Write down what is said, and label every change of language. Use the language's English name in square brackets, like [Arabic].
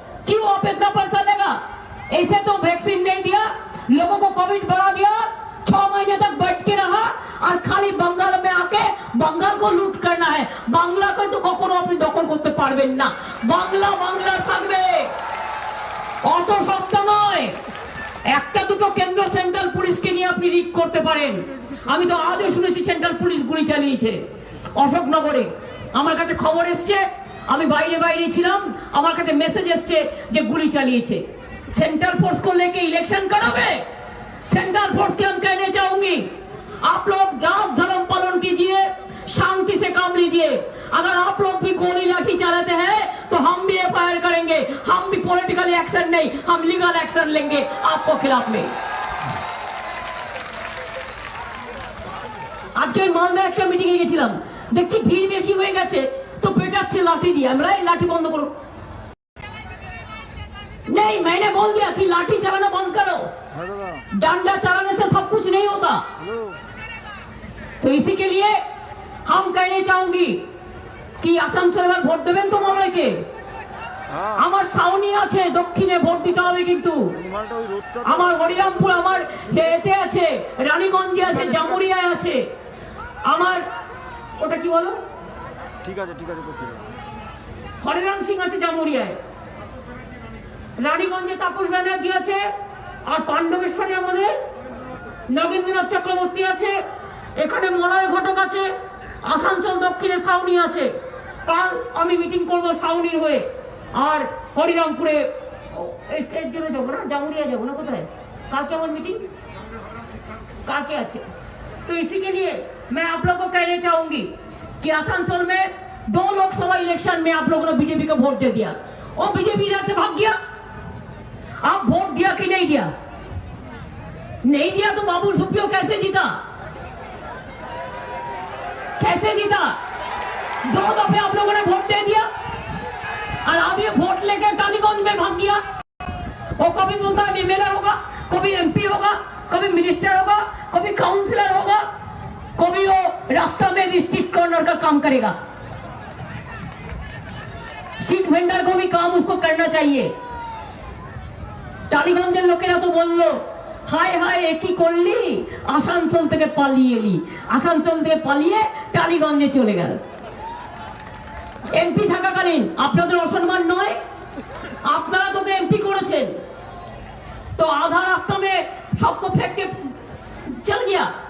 [Hindi] क्यों आप इतना पैसा देगा? ऐसे तो वैक्सीन नहीं दिया, लोगों को कोविड बढ़ा दिया, 6 महीने तक बैठ के रहा और खाली बंगाल में आके बंगाल को लूट करना है। [Bangla] बांग्ला को तो कखनो अपनी दखल করতে পারবেন না। বাংলা বাংলা থাকবে, অত সস্তা নয়। একটা দুটো কেন্দ্র সেন্ট্রাল পুলিশকে নিয়ে আপনি রিক করতে পারেন। আমি তো আজও শুনেছি সেন্ট্রাল পুলিশ গুলি চালিয়েছে অশোকনগরে। আমার কাছে খবর এসছে, আমি বাইরে ছিলাম, আমার কাছে মেসেজ এসছে যে গুলি চালিয়েছে। [Hindi] सेंट्रल फोर्स को लेके इलेक्शन करोगे? सेंट्रल फोर्स के हम कहने चाहूंगी, आप लोग दास धर्म पालन कीजिए, शांति से काम लीजिए। अगर आप लोग भी गोली लाठी चलाते हैं तो हम भी एफआईआर करेंगे, हम भी पॉलिटिकल एक्शन नहीं, हम लीगल एक्शन लेंगे आपको खिलाफ में। [Bangla] আজকে মালদা একটা মিটিং এ গেছিলাম, দেখছি ভিড় বেশি হয়ে গেছে তো পেটাচ্ছে লাঠি দিয়ে। আমরা এই লাঠি বন্ধ করো। [Hindi] नहीं, मैंने बोल दिया कि लाठी चलाना बंद करो, डंडा चलाने से सब कुछ नहीं होता। तो इसी के लिए हम कहने चाहूंगी कि [Bangla] আসানসোলে ভোট দেবেন তো মলয়কে। আমার সাউনি আছে, দক্ষিণে ভোট দিতে হবে কিন্তু। আমার হরিরামপুর, আমার এতে আছে, রানীগঞ্জে আছে, জামুরিয়ায় আছে, আমার ওটা কি বলো, ঠিক আছে করছি, হরিরাম সিং আছে জামুরিয়ায়, রানীগঞ্জে তাপস ব্যানার্জি আছে, আর পাণ্ডবেশ্বরে আমাদের নগেন্দ্রনাথ চক্রবর্তী আছে, এখানে মলয় ঘটক আছে, আসানসোল দক্ষিণে সাউনি আছে। কাল আমি মিটিং করব সাউনির হয়ে, আর হরিরামপুরে এর জন্য যাবো না, জামুরিয়া যাবো না, কোথায় কালকে আমার মিটিং কালকে আছে। [Hindi] तो इसी के लिए मैं आप लोगों को कहने चाहूंगी कि आसनसोल में 2 लोकसभा इलेक्शन में आप लोगों ने बीजेपी को वोट दे दिया, और बीजेपी इधर से भाग गया। आप वोट दिया कि नहीं दिया? नहीं दिया तो बाबुल सुप्रियो कैसे जीता? कैसे जीता? 2 दफे आप लोगों ने वोट दे दिया और अब ये वोट लेकर टालीगंज में भाग गया। वो कभी बोलता है एमएलए होगा, कभी एमपी होगा, कभी मिनिस्टर होगा, कभी काउंसिलर होगा, कभी वो रास्ता में भी स्ट्रीट कॉर्नर का काम करेगा। स्ट्रीट वेंडर को भी काम उसको करना चाहिए। [Bangla] টালিগঞ্জের লোকেরা তো বলল, হায় হায় একই করলি, আসানসোল থেকে পালিয়ে এলি, আসানসোল থেকে পালিয়ে টালিগঞ্জে চলে গেল। এমপি থাকাকালীন আপনাদের অসম্মান নয়? আপনারা তোকে এমপি করেছেন, তো আধা রাস্তা [Hindi] में सबको फेंक के चल गया।